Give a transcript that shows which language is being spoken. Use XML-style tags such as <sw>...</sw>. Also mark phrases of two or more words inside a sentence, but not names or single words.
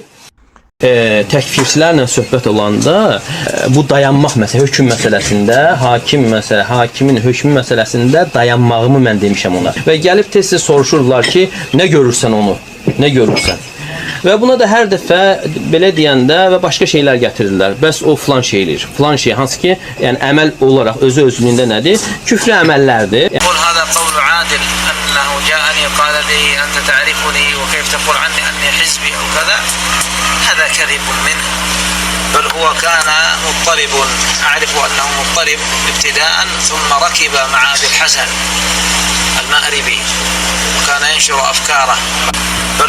<az>Təkfirçilərlə söhbət olanda bu dayanmaq məsələ, hökm məsələsində, hakimin hökmü məsələsində dayanmağımı mən demişəm ona. Və gəlib tez-tez soruşurlar ki, nə görürsən onu, nə görürsən? Və buna da hər dəfə belə deyəndə və başqa şeylər gətirirlər. Bəs o filan şeydir. Filan şey hansı ki, yəni əməl olaraq özü-özlüyündə nədir? Küfrü əməllərdir.</az> <ar>قل هذا قول عادل أنه جاءني قال لي أنت تعرفني وكيف تقول عني أني حزبي أو كذا هذا كذب منه بل هو كان مضطرب أعرف أنه مضطرب ابتداء ثم ركب مع أبي الحسن المأربي وكان ينشر أفكاره بل</ar>